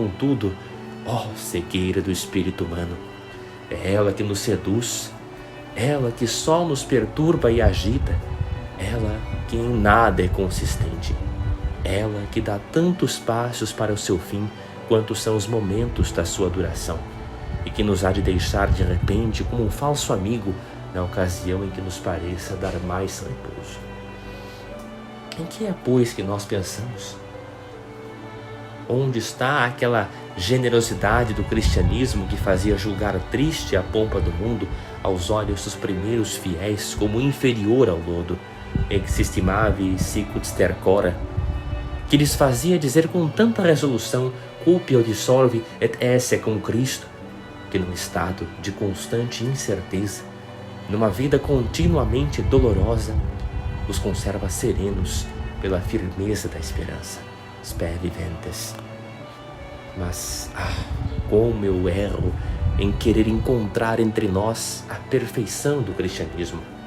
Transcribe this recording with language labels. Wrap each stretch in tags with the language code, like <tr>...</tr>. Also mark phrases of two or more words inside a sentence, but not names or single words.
<pt>contudo, cegueira do espírito humano, é ela que nos seduz, ela que só nos perturba e agita, ela que em nada é consistente, ela que dá tantos passos para o seu fim quanto são os momentos da sua duração, e que nos há de deixar de repente como um falso amigo na ocasião em que nos pareça dar mais repouso. Em que é, pois, que nós pensamos? Onde está aquela generosidade do cristianismo que fazia julgar triste a pompa do mundo aos olhos dos primeiros fiéis como inferior ao lodo,</pt> <la>ex estimavi sicut stercora,</la> <pt>que lhes fazia dizer com tanta resolução</pt> <la>cupio dissolvi et esse com Cristo,</la> <pt>que num estado de constante incerteza, numa vida continuamente dolorosa, os conserva serenos pela firmeza da esperança.</pt> <la>Sper viventes.</la> <pt>Mas, como eu erro em querer encontrar entre nós a perfeição do cristianismo.</pt>